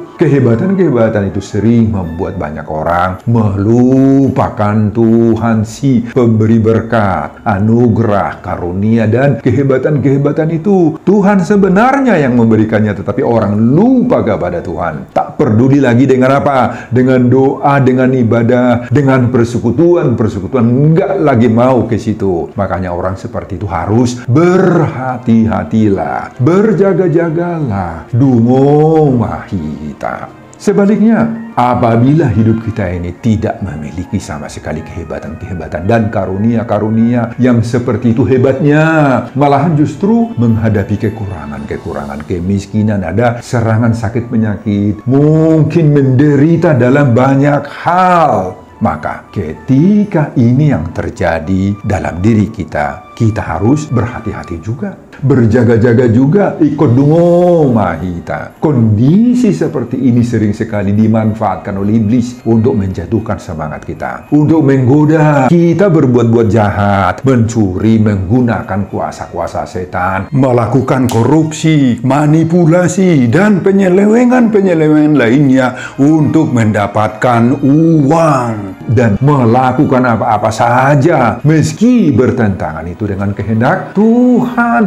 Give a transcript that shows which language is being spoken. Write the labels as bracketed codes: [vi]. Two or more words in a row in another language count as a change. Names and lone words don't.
[id] Kehebatan-kehebatan itu sering membuat banyak orang melupakan Tuhan si pemberi berkat, anugerah, karunia, dan kehebatan-kehebatan itu Tuhan sebenarnya yang memberikannya, tetapi orang lupa kepada Tuhan. Tak peduli lagi dengan apa? Dengan doa, dengan ibadah, dengan persekutuan, enggak lagi mau ke situ. Makanya orang seperti itu harus berhati-hatilah, berjaga-jagalah, [bbc] dungo mahita. [id] Sebaliknya, apabila hidup kita ini tidak memiliki sama sekali kehebatan-kehebatan dan karunia-karunia yang seperti itu hebatnya, malahan justru menghadapi kekurangan-kekurangan, kemiskinan, ada serangan sakit penyakit, mungkin menderita dalam banyak hal. Maka ketika ini yang terjadi dalam diri kita, kita harus berhati-hati juga, berjaga-jaga juga, ikut [bbc] dungo mahita. [id] Kondisi seperti ini sering sekali dimanfaatkan oleh iblis untuk menjatuhkan semangat kita, untuk menggoda kita berbuat-buat jahat, mencuri, menggunakan kuasa-kuasa setan, melakukan korupsi, manipulasi, dan penyelewengan-penyelewengan lainnya untuk mendapatkan uang dan melakukan apa-apa saja meski bertentangan itu dengan kehendak Tuhan.